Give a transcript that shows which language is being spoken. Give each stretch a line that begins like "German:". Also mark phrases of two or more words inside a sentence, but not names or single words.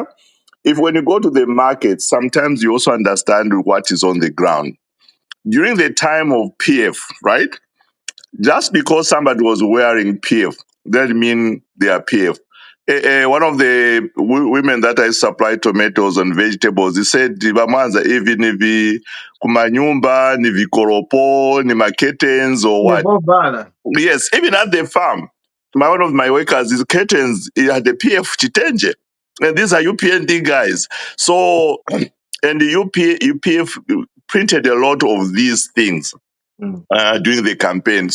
English: When you go to the market, sometimes you also understand what is on the ground. During the time of PF, right? just because somebody was wearing PF, doesn't mean they are PF. One of the women that I supply tomatoes and vegetables, he said, "Bamanza, even if
Nyanja: kumanyumba, ni vikoropo, ni
English: curtains or what? Yes, even at the farm, one of my workers, his curtains, he had the PF chitenje. And these are UPND guys. So, and the UPF printed a lot of these things during the campaign.